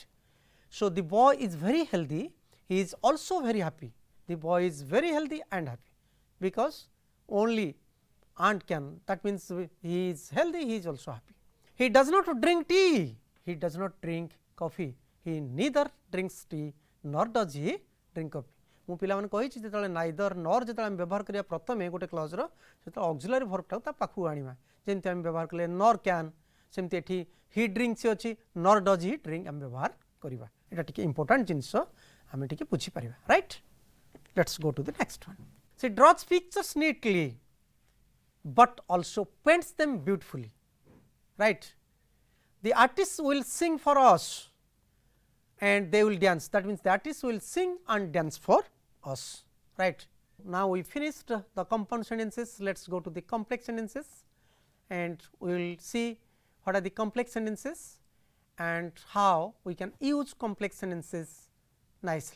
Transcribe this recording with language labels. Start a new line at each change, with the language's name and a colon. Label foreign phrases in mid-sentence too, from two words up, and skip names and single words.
English: So, the boy is very healthy, he is also very happy. The boy is very healthy and happy, because only and can, that means he is healthy, he is also happy. He does not drink tea, he does not drink coffee, he neither drinks tea nor does he drink coffee.
Odia: ମୁଁ ପିଲାମାନେ କହିଛି ଯେତେବେଳେ
English: neither nor
Odia: ଯେତେବେଳେ ଆମେ ବ୍ୟବହାର କରିବା ପ୍ରଥମେ ଗୋଟେ କ୍ଲଜର ସେତେବେଳେ
English: auxiliary verbଟାକୁ
Odia: ତା ପାଖକୁ ଆଣିବା, ଯେମିତି ଆମେ ବ୍ୟବହାର କଲେ
English: nor can,
Odia: ସେମିତି ଏଠି
English: he drinks
Odia: ଅଛି
English: nor does he drink
Odia: ଆମେ ବ୍ୟବହାର କରିବା। ଏଇଟା ଟିକେ ଇମ୍ପୋର୍ଟାଣ୍ଟ ଜିନିଷ ଆମେ ଟିକେ ବୁଝିପାରିବା, ରାଇଟ୍।
English: Let's go to the next one. She draws pictures neatly but also paints them beautifully, right. The artist will sing for us and they will dance, that means the artist will sing and dance for us, right. Now, we finished the compound sentences, let us go to the complex sentences and we will see what are the complex sentences and how we can use complex sentences nicely.